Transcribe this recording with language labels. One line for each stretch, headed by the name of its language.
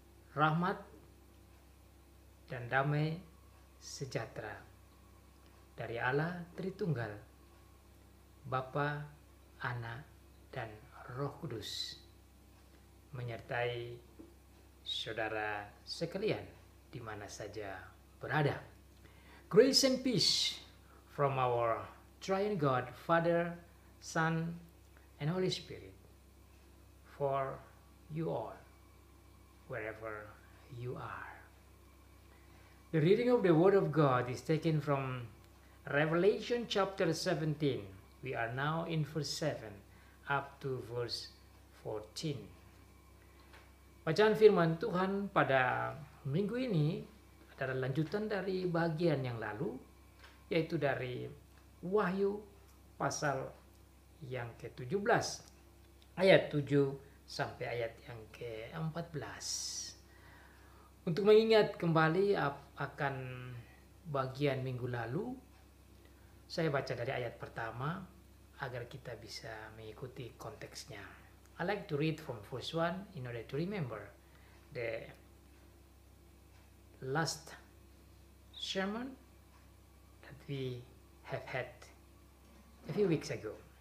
Indonesian: Rahmat dan damai sejahtera dari Allah Tritunggal, Bapa, Anak, dan Roh Kudus menyertai saudara sekalian di mana saja berada.
English: Grace and peace from our Triune God, Father, Son, and Holy Spirit for you all, wherever you are. The reading of the Word of God is taken from Revelation chapter 17. We are now in verse 7 up to verse 14.
Indonesian: Bacaan firman Tuhan pada minggu ini adalah lanjutan dari bagian yang lalu, yaitu dari Wahyu pasal yang ke-17 ayat 7 sampai ayat yang ke-14. Untuk mengingat kembali akan bagian minggu lalu, saya baca dari ayat pertama agar kita bisa mengikuti konteksnya.
English: I like to read from verse 1 in order to remember the last sermon that we have had a few weeks ago.